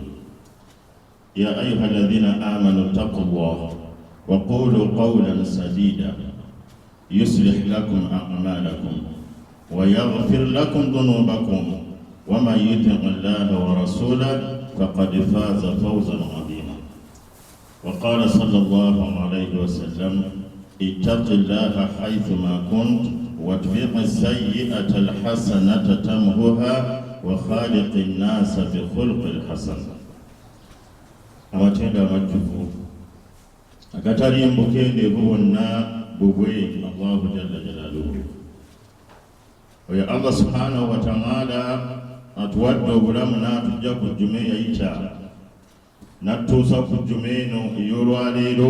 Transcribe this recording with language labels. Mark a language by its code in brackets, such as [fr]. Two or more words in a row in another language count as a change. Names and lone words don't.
[ar] يا أيها الذين آمنوا اتقوا الله وقولوا قولا سديدا يصلح لكم أعمالكم ويغفر لكم ذنوبكم ومن يطع الله ورسوله فقد فاز فوزا عظيما. وقال صلى الله عليه وسلم: اتق الله حيثما كنت واتبع السيئة الحسنة تمهها وخالق الناس بخلق الحسن. [lg] amatenda amajjuvu akatalimbuke bwonna bubwe [ar] الله جل جلاله. [lg] Oyo [ar] الله سبحانه وتعالى [lg] atuwadde obulamu n'atujja ku jjuma eyayita n'atuusa ku jjuma eno ey'olwaleero.